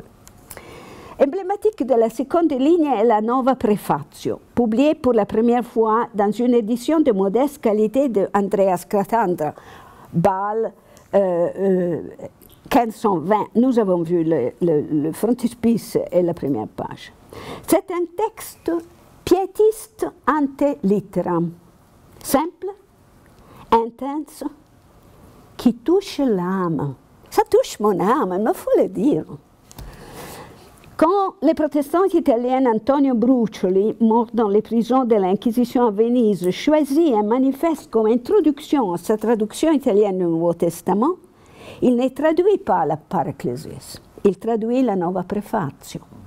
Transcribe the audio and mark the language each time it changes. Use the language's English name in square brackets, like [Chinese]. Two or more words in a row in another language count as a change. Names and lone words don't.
[French] Emblématique de la seconde ligne est la Nova Prefatio, publiée pour la première fois dans une édition de modeste qualité de Andreas Cattandre, Bâle, 1520. Nous avons vu le frontispice et la première page. C'est un texte piétiste [Latin] ante litteram, [French] simple, intense, qui touche l'âme. Ça touche mon âme, il faut le dire. Quand le protestant italien Antonio Brucioli, mort dans les prisons de l'Inquisition à Venise, choisit un manifeste comme introduction à sa traduction italienne du Nouveau Testament, il ne traduit pas la Paraclésis, il traduit la Nova Prefatio.